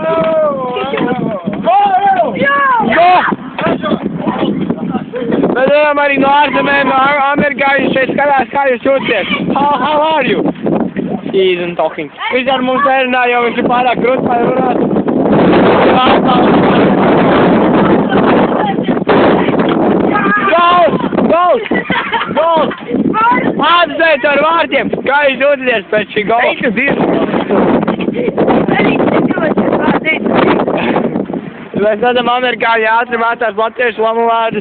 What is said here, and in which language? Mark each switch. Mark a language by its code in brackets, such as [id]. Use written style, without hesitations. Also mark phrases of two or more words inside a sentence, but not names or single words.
[lv] Mēs ejam arī no ārzemēm, no amerikāņiem šeit skatās, kā jūs jūties. [en] How are you? He isn't talking. [lv] Viņš ar mums nerunā, jo viņš ir pārāk grūts, lai runātu. Gols! Apsveic ar vārdiem! Kā jūs jūtaties pēc šī gola? Mēs redzam, amerikāņi ātri mācās latviešu lamu vārdus.